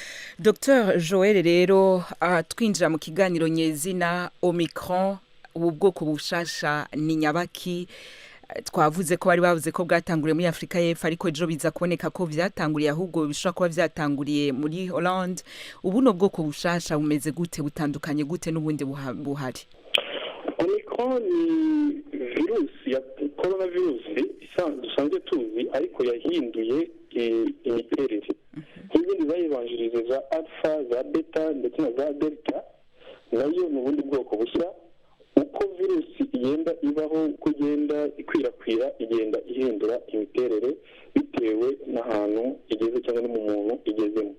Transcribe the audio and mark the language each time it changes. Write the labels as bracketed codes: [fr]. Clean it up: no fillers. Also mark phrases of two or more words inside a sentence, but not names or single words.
[rn] Dr Joel rero twinjira mu kiganiro nyezina Omicron, ubu bwoko bushasha ni nyabaki? Twavuze ko bari bavuze ko bwatanguriye muri Afrika y'Epfo, ariko ejo biza kuboneka ko vyatanguriye ahubwo bishobora kuba vyatanguriye muri Hollande. Ubu no bwoko bushasha bumeze gute, butandukanye gute n'ubundi buhari? [rw] Omicron ni virusi ya coronavirus dusanzwe tuzi, ariko yahinduye imiterere. Nk'izindi zayibanjirije za alpha, za beta ndetse na za delta, nayo ni ubundi bwoko bushya. Uko virusi igenda ibaho, uko igenda ikwirakwira, igenda ihindura imiterere bitewe n'ahantu igeze cyangwa no mu muntu igezemo.